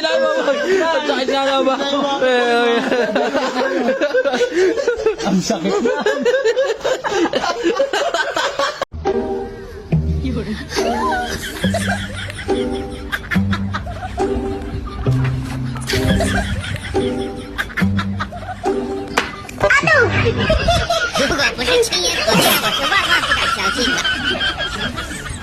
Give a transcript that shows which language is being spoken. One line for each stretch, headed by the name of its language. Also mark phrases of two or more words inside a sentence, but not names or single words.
Filipino: Ang sakit nga nga ba? Ang sakit na! Ano?
Chinese: 如果不是亲眼所见，我是万万不敢相信的。